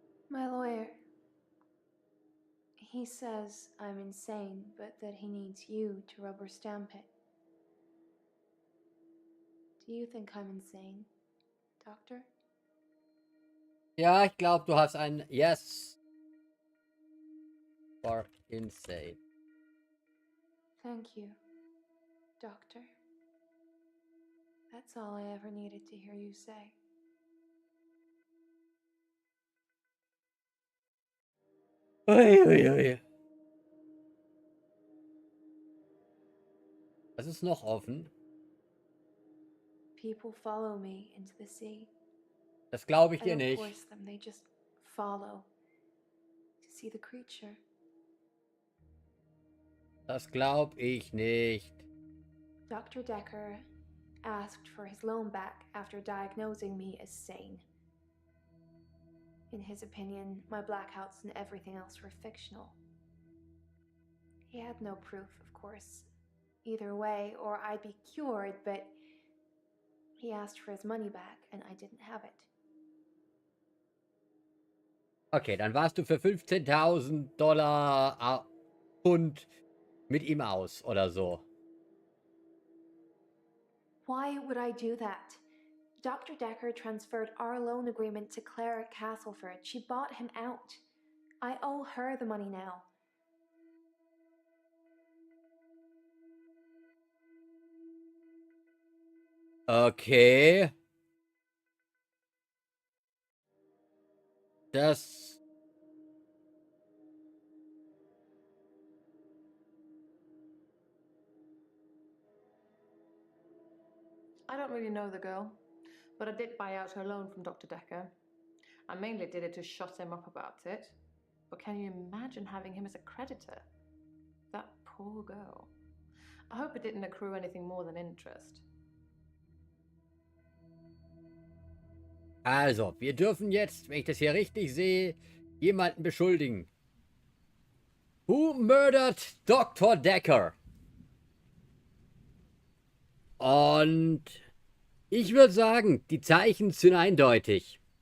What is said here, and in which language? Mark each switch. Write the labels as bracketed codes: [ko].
[en] My lawyer, he says I'm insane, but that he needs you to rubber stamp it. Do you think I'm insane, Doctor? [de] Ja, ich glaube, du hast ein [en] Yes for insane. Thank you, Doctor. That's all I ever needed to hear you say. Ui, ui, ui. [de] Was ist noch offen? [en] People follow me into the sea. [de] Das glaube ich [en] I [de] dir [en] don't [de] nicht. [en] force them, they just follow to see the creature. [de] Das glaube ich nicht. [en] Dr. Dekker asked for his loan back after diagnosing me as sane. In his opinion, my blackouts and everything else were fictional. He had no proof, of course, either way, or I'd be cured, but he asked for his money back and I didn't have it. [de] Okay, dann warst du für $15.000 Pfund mit ihm aus oder so. [en] Why would I do that? Dr. Dekker transferred our loan agreement to Claire at Castleford. She bought him out. I owe her the money now. Okay. [de] Das... [en] I don't really know the girl, but I did buy out her loan from Dr. Dekker. I mainly did it to shut him up about it. But can you imagine having him as a creditor? That poor girl. I hope it didn't accrue anything more than interest. [de] Also, wir dürfen jetzt, wenn ich das hier richtig sehe, jemanden beschuldigen. [en] Who murdered Dr. Dekker? [de] Und ich würde sagen, die Zeichen sind eindeutig.